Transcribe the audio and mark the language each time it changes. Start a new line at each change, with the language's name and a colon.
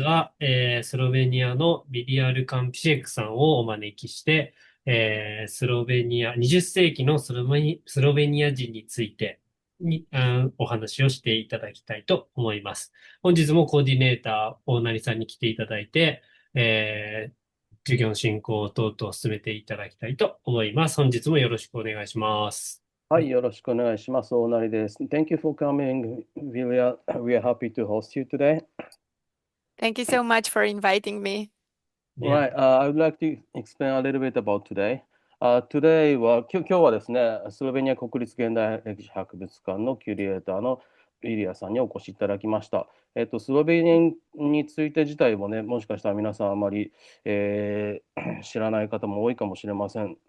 Japanese: 日は、スロベニアのビリアルカンピシェクさんをお招きして、スロベニア、20世紀のスロベニア人についてお話をしていただきたいと思います。本日もコーディネーター、大成さんに来ていただいて、授業の進行等々を進めていただきたいと思います。本日もよろしくお願いします。はい、よろしくお願いします。大成です。
English: Thank you for coming, Vilja. We are happy to host you today. Thank you so much for inviting me. Yeah. Right, I would like to explain a little bit about today.
Japanese: Today は、今日はですね、スロベニア国立現代歴史博物館のキュリエーターのビリアさんにお越しいただきました。スロベニアについて自体もね、もしかしたら皆さんあまり、知らない方も多いかもしれません。